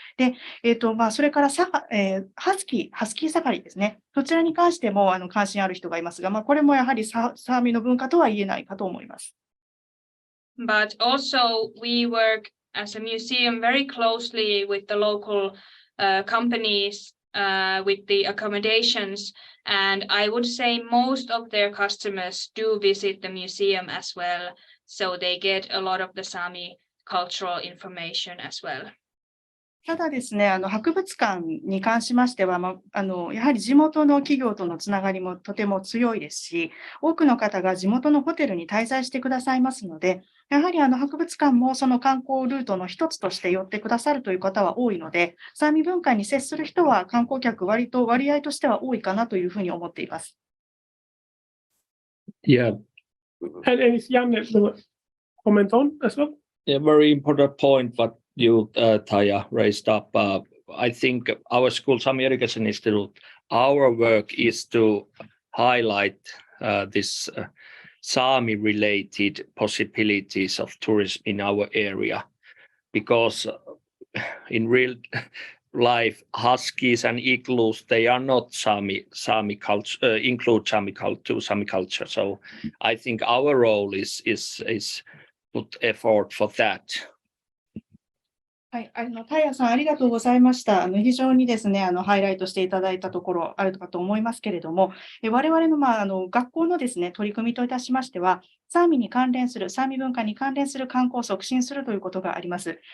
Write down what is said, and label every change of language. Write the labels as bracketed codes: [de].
[ja] で、それからハスキーサファリですね。そちらに関しても関心ある人がいますが、これもやはりサーミの文化とは言えないかと思います。 [en] But also we work as a museum very closely with the local companies with the accommodations, and I would say most of their customers do visit the museum as well, so they get a lot of the Sami cultural information as well. [ja] ただですね、博物館に関しましては、やはり地元の企業とのつながりもとても強いですし、多くの方が地元のホテルに滞在してくださいますので、やはり博物館もその観光ルートの一つとして寄ってくださるという方は多いので、サーミ文化に接する人は観光客割合としては多いかなというふうに思っています。 [en] Yeah. And if Janne will comment on as well. A very important point what you, Taija, raised up. I think our school, Sami Education Institute, our work is to highlight this Sami-related possibilities of tourism in our area, because in real life, huskies and igloos, they are not Sami culture, include Sami culture. So I think our role is put effort for that. [ja] はい、タイヤさんありがとうございました。非常にですね、ハイライトしていただいたところあるかと思いますけれども、我々の学校のですね、取り組みといたしましては、サーミ文化に関連する観光を促進するということがあります。